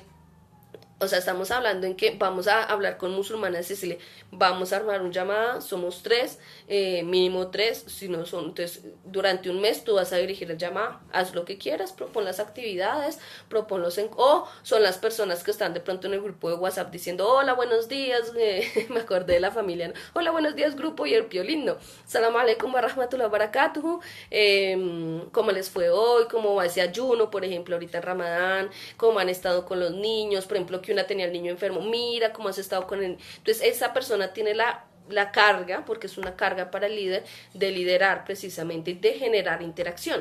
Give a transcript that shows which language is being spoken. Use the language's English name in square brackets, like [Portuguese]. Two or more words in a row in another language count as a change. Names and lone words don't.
[Spanish] O sea, estamos hablando en que vamos a hablar con musulmanas y decirle, vamos a armar un llamada, somos 3, mínimo 3, si no son, entonces durante un mes tú vas a dirigir el llamado, haz lo que quieras, propon las actividades, proponlos o son las personas que están de pronto en el grupo de WhatsApp diciendo, hola, buenos días, me acordé de la familia, ¿no? Hola, buenos días grupo y el piolín, no, [Arabic] سلام عليكم ورحمة الله وبركاته, [Spanish] cómo les fue hoy, cómo va ese ayuno, por ejemplo, ahorita en Ramadán, cómo han estado con los niños, por ejemplo, que una tenía el niño enfermo, mira cómo has estado con él. Entonces esa persona tiene la la carga, porque es una carga para el líder, de liderar precisamente, de generar interacción.